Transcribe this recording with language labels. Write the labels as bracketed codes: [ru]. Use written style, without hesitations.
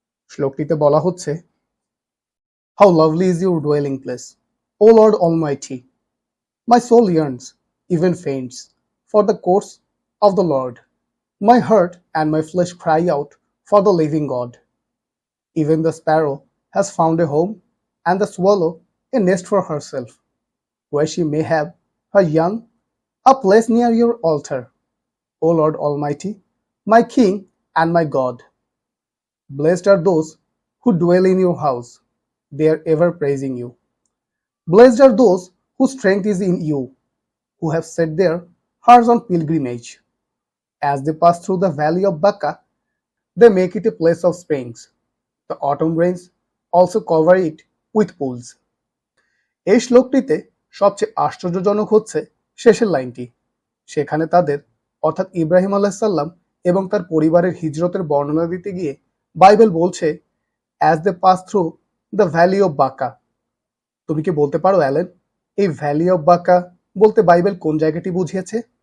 [bn] শ্লোকটিতে বলা হচ্ছে, [en] How lovely is your dwelling place, O Lord almighty, my soul yearns, even faints, for the courts of the Lord, my heart and my flesh cry out for the living God. Even the sparrow has found a home, and the swallow a nest for herself, where she may have her young, a place near your altar, O Lord Almighty, my King and my God. Blessed are those who dwell in your house, they are ever praising you. Blessed are those whose strength is in you, who have set their hearts on pilgrimage. As they pass through the valley of Baca, they make it a place of springs. The autumn rains also cover it with pools. [bn] এই শ্লোকটিতে সবচেয়ে আশ্চর্যজনক হচ্ছে শেষের লাইনটি। সেখানে তাদের অর্থাৎ ইব্রাহিম আলাইহিস সালাম এবং তার পরিবারের হিজরতের বর্ণনা দিতে গিয়ে বাইবেল বলছে, [en] As they pass through the valley of Baca. [bn] তুমি কি বলতে পারো অ্যালেন, এই ভ্যালি অফ বাকা বলতে বাইবেল কোন জায়গাটি বুঝিয়েছে?